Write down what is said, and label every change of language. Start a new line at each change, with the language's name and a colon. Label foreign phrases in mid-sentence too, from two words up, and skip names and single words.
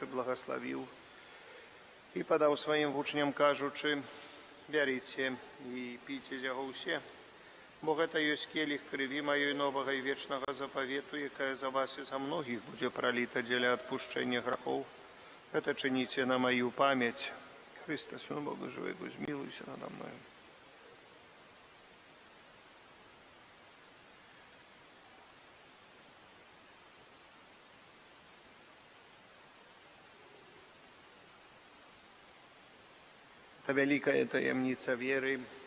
Belarusian: благаславіў і падаў сваім вучням, кажучы: бярыце і піце з яго ўсе, бо гэта ёсць келіх крыві маёй новага і вечнага запавету, якая за вас і за многіх будзе праліта дзеля адпушчэння грахоў. Гэта чыніце на маю памяць.
Ukrainian: Христе, Сыну Бога живого, змилуйся надо мною.
Russian: Это великая таямница веры.